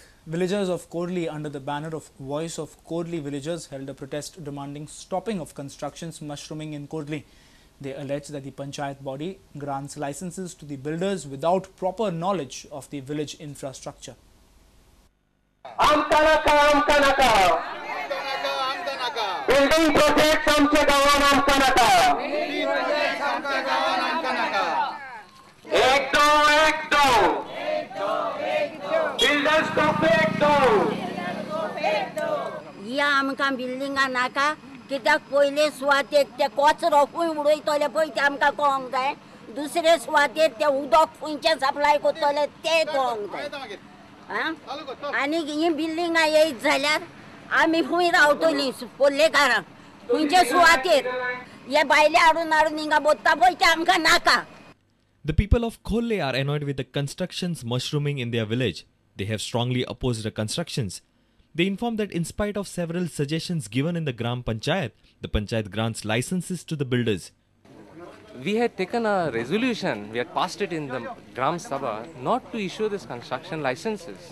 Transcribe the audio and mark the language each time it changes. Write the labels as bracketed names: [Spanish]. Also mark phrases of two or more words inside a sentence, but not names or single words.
[English] Villagers of Kodli under the banner of Voice of Kodli Villagers held a protest demanding stopping of constructions mushrooming in Kodli. They allege that the panchayat body grants licenses to the builders without proper knowledge of the village infrastructure. Building projects [Konkani] आमच्या गावात आमचा नका. [Hindi] एक दो builders को फेक दो. [Konkani] या आमकां बिल्डिंगा नाका कित्याक पयले सुवातेक ते कचरो खंय उडयतले पळय ते आमकां कळोंक जाय. दुसरे सुवातेर ते उदक खंयचे सप्लाय करतले ते कळोंक जाय. आनी ही बिल्डिंगा येयत जाल्यार आमी खंय रावतलीं पोल्लेकारां खंयचे सुवातेर हे बायले हाडून हिंगा बोत्ता पळय ते आमकां नाका. [English] The people of Kholle are annoyed with the constructions mushrooming in their village. They have strongly opposed the constructions. They inform that in spite of several suggestions given in the Gram Panchayat, the Panchayat grants licenses to the builders. We had taken a resolution, we had passed it in the Gram Sabha not to issue this construction licenses.